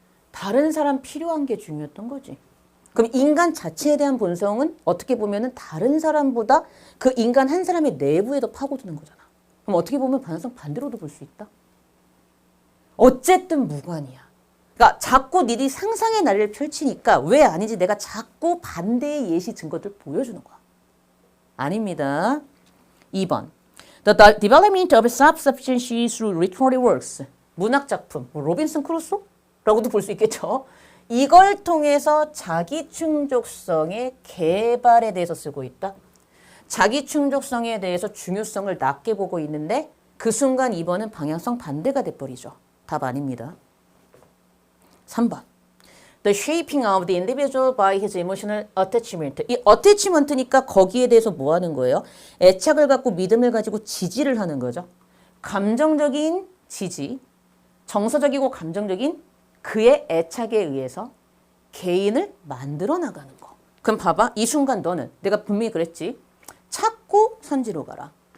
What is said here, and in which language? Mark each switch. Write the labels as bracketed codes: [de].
[ko] 다른 사람 필요한 게 중요했던 거지. 그럼 인간 자체에 대한 본성은 어떻게 보면은 다른 사람보다 그 인간 한 사람의 내부에도 파고드는 거잖아. 그럼 어떻게 보면 반대로도 볼 수 있다. 어쨌든 무관이야. 그러니까 자꾸 니들이 상상의 나래를 펼치니까 왜 아닌지 내가 자꾸 반대의 예시 증거들 보여주는 거야. 아닙니다. 2번. [en] The development of self-sufficiency through literary works. [ko] 문학작품, 로빈슨 크루소라고도 볼 수 있겠죠. 이걸 통해서 자기충족성의 개발에 대해서 쓰고 있다. 자기충족성에 대해서 중요성을 낮게 보고 있는데 그 순간 2번은 방향성 반대가 돼버리죠. 답 아닙니다. 3번. [en] The shaping of the individual by his emotional attachment. [ko] 이 attachment니까 거기에 대해서 뭐 하는 거예요? 애착을 갖고 믿음을 가지고 지지를 하는 거죠. 감정적인 지지, 정서적이고 감정적인 그의 애착에 의해서 개인을 만들어 나가는 거. 그럼 봐봐. 이 순간 너는 내가 분명히 그랬지. 찾고 선지로 가라.